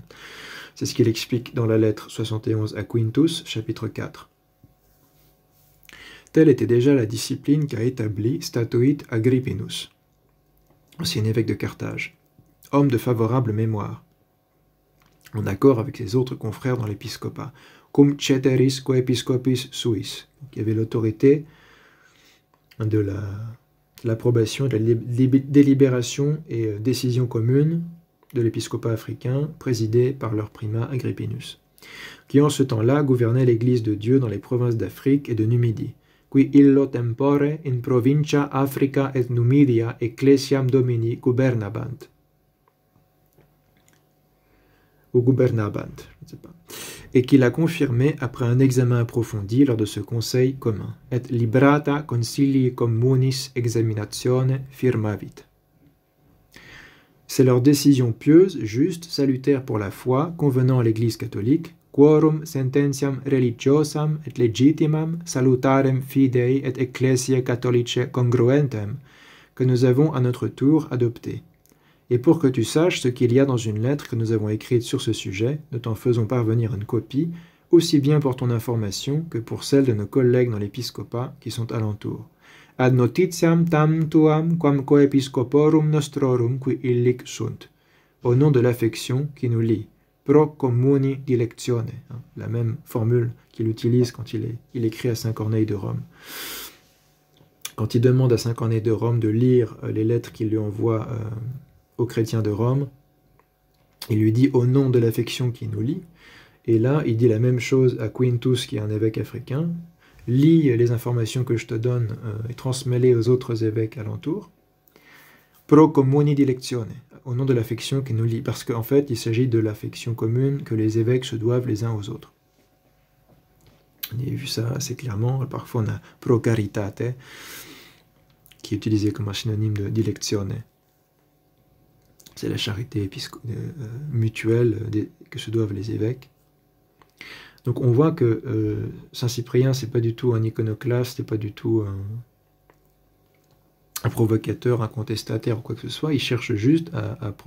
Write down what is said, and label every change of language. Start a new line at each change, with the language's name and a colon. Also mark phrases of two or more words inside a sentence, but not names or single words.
French: C'est ce qu'il explique dans la lettre 71 à Quintus, chapitre 4. Telle était déjà la discipline qu'a établie Statuit Agrippinus, ancien évêque de Carthage, homme de favorable mémoire, en accord avec ses autres confrères dans l'épiscopat,
Latin: cum ceteris coepiscopis suis,
French: qui avait l'autorité de l'approbation, de la délibération et décision commune de l'épiscopat africain, présidé par leur primat Agrippinus, qui en ce temps-là gouvernait l'Église de Dieu dans les provinces d'Afrique et de Numidie,
Latin: qui illo tempore in provincia Africa et Numidia ecclesiam domini gubernabant.
French: Ou gubernabant, je ne sais pas, et qu'il a confirmé après un examen approfondi lors de ce conseil commun,
Latin: et librata concilii communis examinatione firmavit.
French: C'est leur décision pieuse, juste, salutaire pour la foi, convenant à l'Église catholique,
Latin: quorum sententiam religiosam et legitimam salutarem fidei et ecclesiae catholicae congruentem,
French: que nous avons à notre tour adopté. Et pour que tu saches ce qu'il y a dans une lettre que nous avons écrite sur ce sujet, nous t'en faisons parvenir une copie, aussi bien pour ton information que pour celle de nos collègues dans l'épiscopat qui sont alentour.
Latin: Ad notitiam tam tuam quam coepiscoporum nostrorum qui illic sunt.
French: Au nom de l'affection qui nous lie.
Latin: Pro communi dilectione.
French: La même formule qu'il utilise quand il écrit à Saint Corneille de Rome. Quand il demande à Saint Corneille de Rome de lire les lettres qu'il lui envoie aux chrétiens de Rome, il lui dit au nom de l'affection qui nous lie, et là il dit la même chose à Quintus qui est un évêque africain, lis les informations que je te donne et transmets-les aux autres évêques alentours,
Latin: pro communi dilectione,
French: au nom de l'affection qui nous lie, parce qu'en fait il s'agit de l'affection commune que les évêques se doivent les uns aux autres. On a vu ça assez clairement, parfois on a
Latin: pro caritate,
French: qui est utilisé comme un synonyme de dilectione. C'est la charité mutuelle que se doivent les évêques. Donc on voit que Saint Cyprien, c'est pas du tout un iconoclaste, c'est pas du tout un provocateur, un contestataire ou quoi que ce soit.